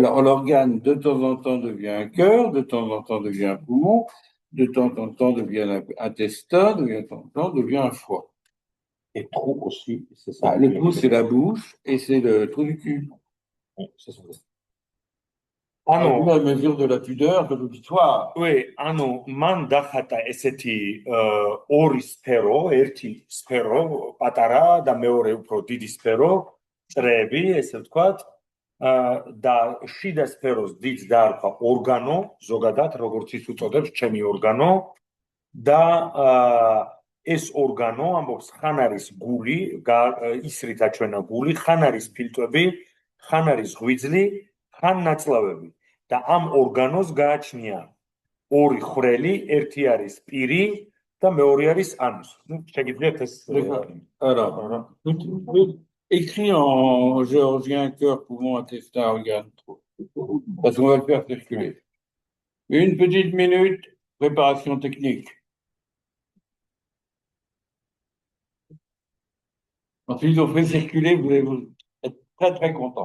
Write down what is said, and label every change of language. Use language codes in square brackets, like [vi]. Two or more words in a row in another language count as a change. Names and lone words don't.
[fr] Alors, l'organe, de temps en temps, devient un cœur, de temps en temps, devient un poumon, de temps en temps, devient un intestin, de temps en temps, devient un foie. Et trou aussi, c'est ça. Ah, le trou, c'est la bouche et c'est le trou du cul. C'est ça. Ah non. La mesure de la pudeur de l'auditoire. Oui, [ka] ანუ მან დახატა ესეთი ორი სფერო, ერთი სფერო, პატარა და მეორე უფრო დიდი სფერო, წრეები, ესე ვთქვათ, და შიდა სფეროს დიდს დაარქვა ორგანო, ზოგადად, როგორც ის უწოდებს, ჩემი ორგანო და ეს ორგანო ამბობს, ხან არის გული, ისრით აჩვენა გული, ხან არის ფილტვები, ხან არის ღვიძლი, ხან ნაწლავები. და ამ ორგანოს გააჩნია ორი ხვრელი, ერთი არის პირი და მეორე არის ანუსი. Ну, შეგიძლიათ ეს [fr] Alors, écrit en géorgien cœur, poumon, intestin, organe, trou. Parce qu'on va le faire circuler. Une petite minute, préparation technique. Ensuite, ils ont fait circuler, vous allez être très très content.